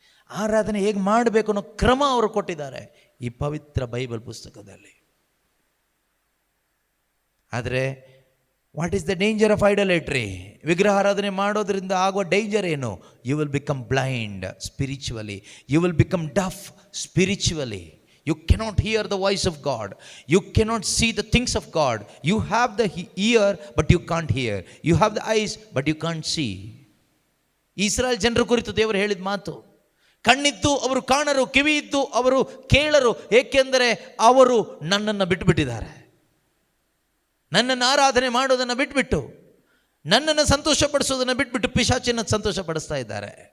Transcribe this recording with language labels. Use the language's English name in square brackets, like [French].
[Kannada] ಆರಾಧನೆ ಹೇಗೆ ಮಾಡಬೇಕು ಅನ್ನೋ ಕ್ರಮ ಅವರು ಕೊಟ್ಟಿದ್ದಾರೆ ಈ ಪವಿತ್ರ ಬೈಬಲ್ ಪುಸ್ತಕದಲ್ಲಿ. ಆದರೆ [English] What is the danger of idolatry? [Kannada] ವಿಗ್ರಹಾರಾಧನೆ ಮಾಡೋದ್ರಿಂದ ಆಗುವ ಡೇಂಜರ್ ಏನು? [English] You will become blind spiritually, you will become deaf spiritually. You cannot hear the voice of God. You cannot see the things of God. You have the ear, but you can't hear. You have the eyes, but you can't see. [Kannada] Israel ಜನರ ಕುರಿತು ದೇವರು ಹೇಳಿದ ಮಾತು, ಕಣ್ಣಿದ್ದು ಅವರು ಕಾಣರು, ಕಿವಿ ಇದ್ದು ಅವರು ಕೇಳರು, ಏಕೆಂದರೆ ಅವರು ನನ್ನನ್ನು ಬಿಟ್ಟುಬಿಟ್ಟಿದ್ದಾರೆ. ನನ್ನನ್ನು ಆರಾಧನೆ ಮಾಡೋದನ್ನು ಬಿಟ್ಬಿಟ್ಟು, ನನ್ನನ್ನು ಸಂತೋಷಪಡಿಸೋದನ್ನು ಬಿಟ್ಬಿಟ್ಟು ಪಿಶಾಚಿನ ಸಂತೋಷಪಡಿಸ್ತಾ ಇದ್ದಾರೆ.